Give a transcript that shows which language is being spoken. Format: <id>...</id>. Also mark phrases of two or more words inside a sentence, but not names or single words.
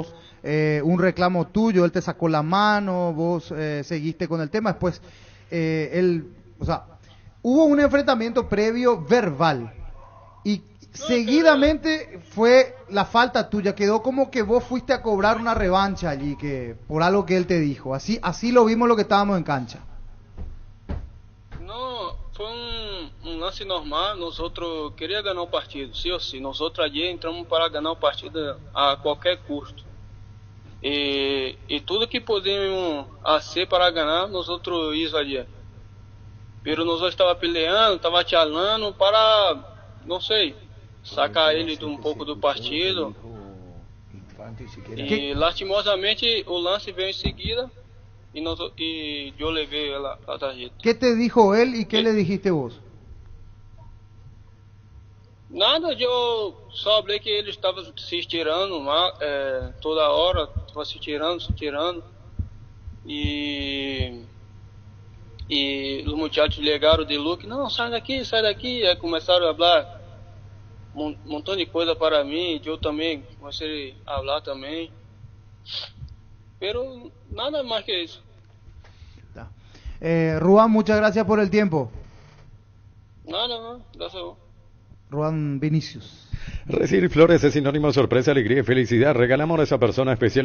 <es>un reclamo tuyo, él te sacó la mano, vos seguiste con el tema, después hubo un enfrentamiento previo verbal y seguidamente fue la falta tuya, quedó como que vos fuiste a cobrar una revancha allí que por algo que él te dijo, así lo vimos lo que estábamos en cancha. No, fue un lance normal, nosotros queríamos ganar o partido, sí o sí, nosotros allí entramos para ganar o partido</es> <pt>a qualquer custo. E tudo que podemos fazer para ganhar, nós outros isso ali. Pero nós estava peleando, estava chalando para, não sei, sacar ele um pouco do partido. E lastimosamente o lance veio em seguida e eu levei a tarjeta.</pt> <es>¿Qué te dijo él y qué le dijiste vos?</es> <pt>Nada, eu só falei que ele estava se estirando toda hora, estava se tirando. E os muchachos ligaram de Luque, não, sai daqui. Aí começaram a falar um montão de coisa para mim, eu também comecei a falar também.</pt> <es>Pero nada más que eso. Juan, muchas gracias por el tiempo. Nada, gracias a vos. Juan Vinicius. Recibir flores es sinónimo de sorpresa, alegría y felicidad. Regalamos a esa persona especial.</es>